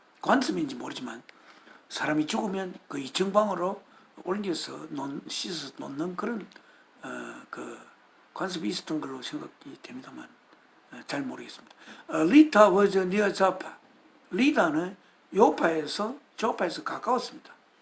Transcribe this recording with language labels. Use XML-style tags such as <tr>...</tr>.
<ko>관습인지 모르지만 사람이 죽으면 그 2층 방으로 올려서 씻어서 놓는 그런 그 관습이 있었던 걸로 생각이 됩니다만 잘 모르겠습니다.</ko> <en>리타 was near Joppa.</en> <ko>리다는 조파에서 가까웠습니다.</ko>